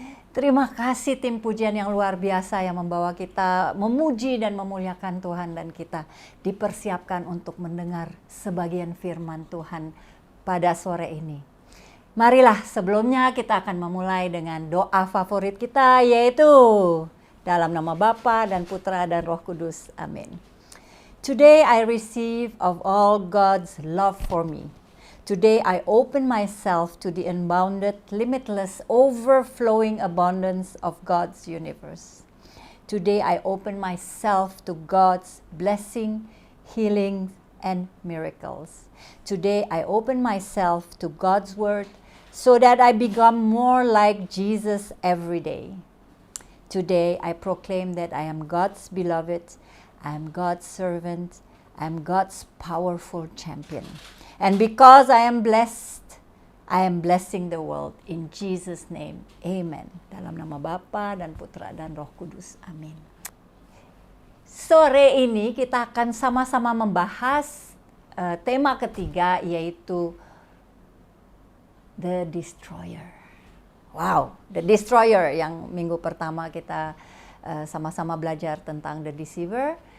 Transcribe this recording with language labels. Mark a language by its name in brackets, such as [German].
[Indonesian] Terima kasih tim pujian yang luar biasa yang membawa kita memuji dan memuliakan Tuhan, dan kita dipersiapkan untuk mendengar sebagian firman Tuhan pada sore ini. Marilah sebelumnya kita akan memulai dengan doa favorit kita, yaitu dalam nama Bapa dan Putra dan Roh Kudus. Amin. [English] Today I receive of all God's love for me. Today I open myself to the unbounded, limitless, overflowing abundance of God's universe. Today I open myself to God's blessing, healing, and miracles. Today I open myself to God's word so that I become more like Jesus every day. Today I proclaim that I am God's beloved, I am God's servant, I am God's powerful champion. And because I am blessed, I am blessing the world. In Jesus' name, amen. [Indonesian] Dalam nama Bapa dan Putra dan Roh Kudus, amin. Sore ini kita akan sama-sama membahas tema ketiga, yaitu The Destroyer. Wow, The Destroyer, yang minggu pertama kita sama-sama belajar tentang The Deceiver.